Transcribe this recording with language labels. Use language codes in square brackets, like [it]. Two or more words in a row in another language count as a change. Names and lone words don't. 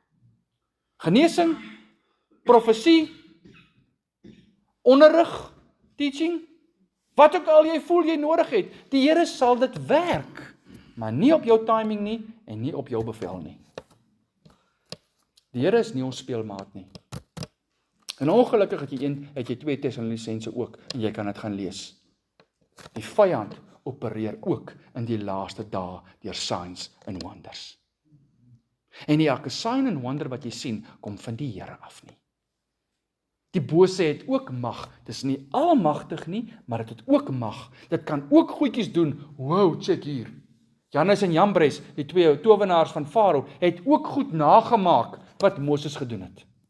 [af] Genesing, profesie, onderrig, teaching, wat ook al jy voel jy nodig het, die Here sal dit werk, maar nie op jou timing nie en nie op jou bevel nie. Die Here is nie ons speelmaat nie. En ongelukkig het jy 2 Tessalonisense ook en jy kan dit gaan lees. Die vyand opereer ook in die laaste dae deur [en] signs and wonders. [af] En nie elke [en] sign and wonder [af] wat jy sien, kom van die Here af nie. Die bose het ook mag. Dis nie almagtig nie, maar dit het ook mag. Dit kan ook goedjies doen. Wow, check hier. Jannes en Jambres, die 2 towenaars van Farao, het ook goed nagemaak wat Moses gedoen het.